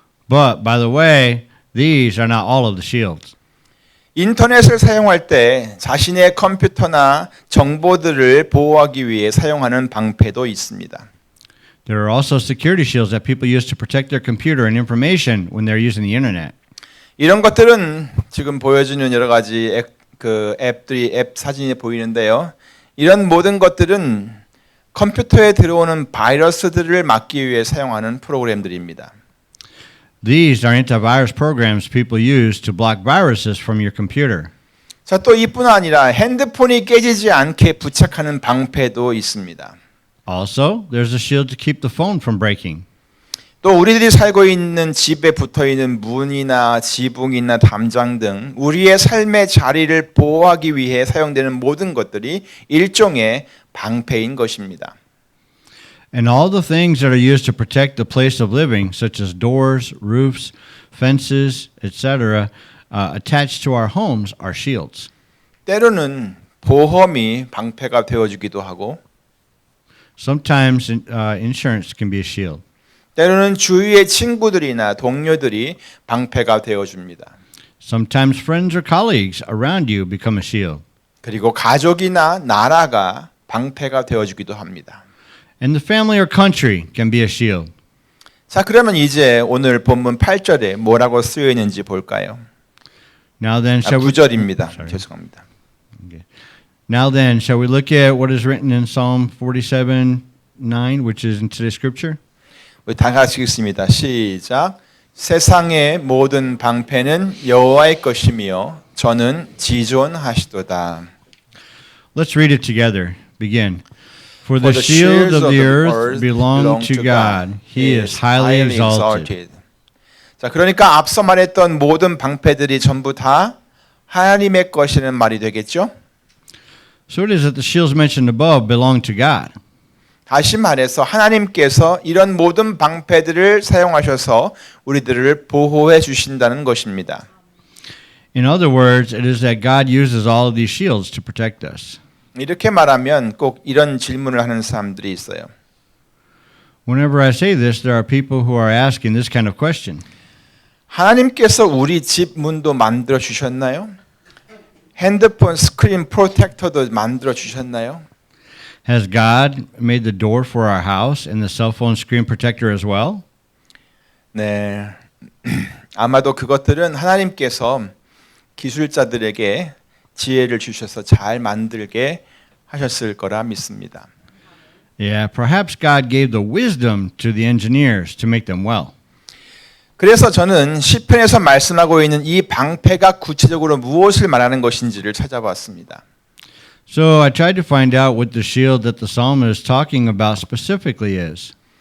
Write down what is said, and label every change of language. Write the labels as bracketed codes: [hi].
[en] But by the way, these are not all of the shields. [ko] 인터넷을 사용할 때 자신의 컴퓨터나 정보들을 보호하기 위해 사용하는 방패도 있습니다. [en] There are also security shields that people use to protect their computer and information when they're using the internet. [ko] 이런 것들은 지금 보여주는 여러 가지 앱 사진이 보이는데요. 이런 모든 것들은 컴퓨터에 들어오는 바이러스들을 막기 위해 사용하는 프로그램들입니다. [en] These are antivirus programs people use to block viruses from your computer. [ko] 자, 또 이뿐 아니라 핸드폰이 깨지지 않게 부착하는 방패도 있습니다. [en] Also, there's a shield to keep the phone from breaking. [ko] 또 우리들이 살고 있는 집에 붙어 있는 문이나 지붕이나 담장 등 우리의 삶의 자리를 보호하기 위해 사용되는 모든 것들이 일종의 방패인 것입니다. [en] And all the things that are used to protect the place of living, such as doors, roofs, fences, etc., attached to our homes, are shields. [ko] 때로는 보험이 방패가 되어주기도 하고 [en] Sometimes insurance can be a shield. [ko] 때로는 주위의 친구들이나 동료들이 방패가 되어줍니다. [en] Sometimes friends or colleagues around you become a shield. [ko] 그리고 가족이나 나라가 방패가 되어주기도 합니다. [en] And the family or country can be a shield. [ko] 자, 그러면 이제 오늘 본문 8절에 뭐라고 쓰여 있는지 볼까요? [en] Now then, shall we? [ko] 9절입니다. [en] Sorry. [ko] 죄송합니다. [en] Okay. Now then, shall we look at what is written in Psalm 47:9, which is in today's scripture? [ko] 우리 다 같이 읽습니다. 시작. 세상의 모든 방패는 여호와의 것이며 저는 지존하시도다. [en] Let's read it together. Begin. For the shields of the earth belong to God. He is highly exalted. [ko] 자, 그러니까 앞서 말했던 모든 방패들이 전부 다 하나님의 것이라는 말이 되겠죠? [en] So it is that the shields mentioned above belong to God. [ko] 다시 말해서 하나님께서 이런 모든 방패들을 사용하셔서 우리들을 보호해 주신다는 것입니다. [en] In other words, it is that God uses all of these shields to protect us. [ko] 이렇게 말하면 꼭 이런 질문을 하는 사람들이 있어요. [en] Whenever I say this, there are people who are asking this kind of question. [ko] 하나님께서 우리 집 문도 만들어 주셨나요? 핸드폰 스크린 프로텍터도 만들어 주셨나요? [en] Has God made the door for our house and the cell phone screen protector as well? [ko] 네. 아마도 그것들은 하나님께서 기술자들에게 지혜를 주셔서 잘 만들게 하셨을 거라 믿습니다. [en] Yeah, perhaps God gave the wisdom to the engineers to make them well. [ko] 그래서 저는 시편에서 말씀하고 있는 이 방패가 구체적으로 무엇을 말하는 것인지를 찾아봤습니다. [en] So I tried to find out what the shield that the psalmist is talking about specifically is.